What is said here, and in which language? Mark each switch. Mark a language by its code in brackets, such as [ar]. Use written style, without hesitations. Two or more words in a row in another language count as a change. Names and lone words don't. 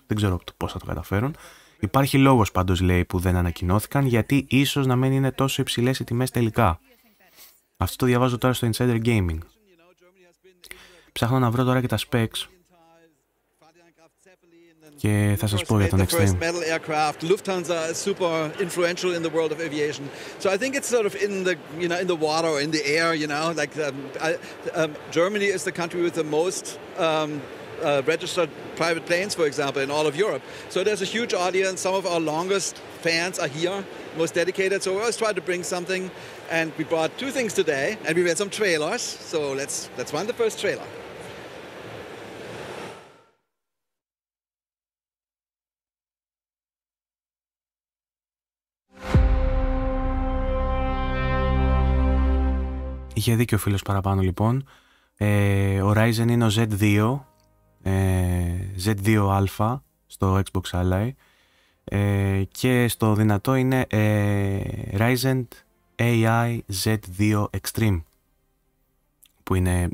[el] Δεν ξέρω πώς θα το καταφέρουν. Υπάρχει λόγος πάντως, λέει, που δεν ανακοινώθηκαν, γιατί ίσως να μην είναι τόσο υψηλές οι τιμές τελικά. Αυτό το διαβάζω τώρα στο Insider Gaming. Ψάχνω να βρω τώρα και τα specs και θα σας πω για τον Extreme. [en] Lufthansa is super influential in the world of aviation. So I think it's sort of in the, you know, in the water or in the air, you know, like Germany is the country with the most registered private planes, for example, in all of Europe. So there's a huge audience. Some of our longest fans are here, most dedicated. So we always try to bring something, and we brought two things today, and we made some trailers. So let's run the first trailer. [el] Είχε δίκιο ο φίλος παραπάνω, λοιπόν. Ο Ryzen είναι ο Z2, Z2α στο Xbox Ally, και στο δυνατό είναι Ryzen AI Z2 Extreme, που είναι,